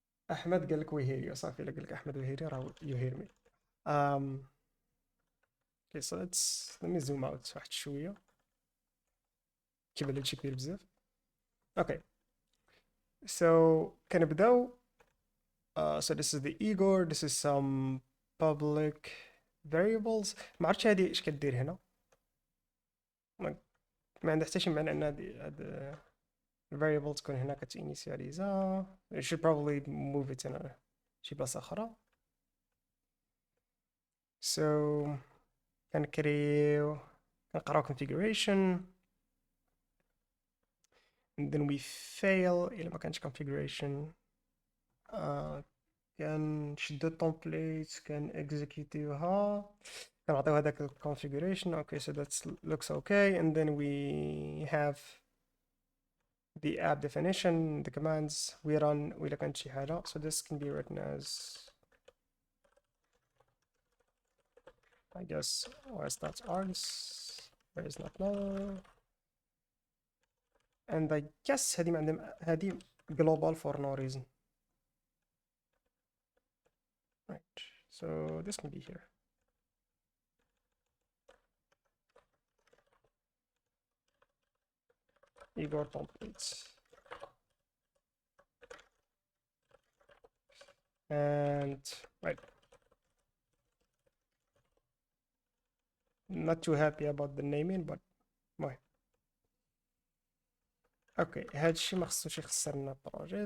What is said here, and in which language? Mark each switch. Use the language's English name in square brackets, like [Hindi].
[Arabic] احمد قال لك ويهيري صافي. الا قال لك احمد ويهيري راه [English] you hear me. um okay, so let me zoom out [Arabic] واحد شويه كيبان هادشي كبير بزاف. [English] okay, so [Arabic] كنبداو. [English] So this is the egor, this is some public variables. [Arabic] ما عرفتش هادي اش كدير هنا. ما ما عندها حتى شي معنى ان هاد variable تكون هنا كتينيسياليزا. [English] you should probably move it in [Arabic] شي بلاصه اخرى. [English] so [Arabic] كنقراو [English] configuration and then we fail [Arabic] إلا ما كانش [English] configuration. [Arabic] كنشدو التمبليت كنexecutيوها كنعطيو هذاك configuration. [English] okay, so that looks okay and then we have the app definition, the commands we run [Arabic] وإلا كانت شي حاجة. [English] so this can be written as I guess os.args there is not null and I guess [Arabic] هذه [English] global for no reason. right, so this can be here. Egor templates and right, not too happy about the naming but [Arabic] المهم اوكي هادشي ما خصوش يخسرنا البروجي.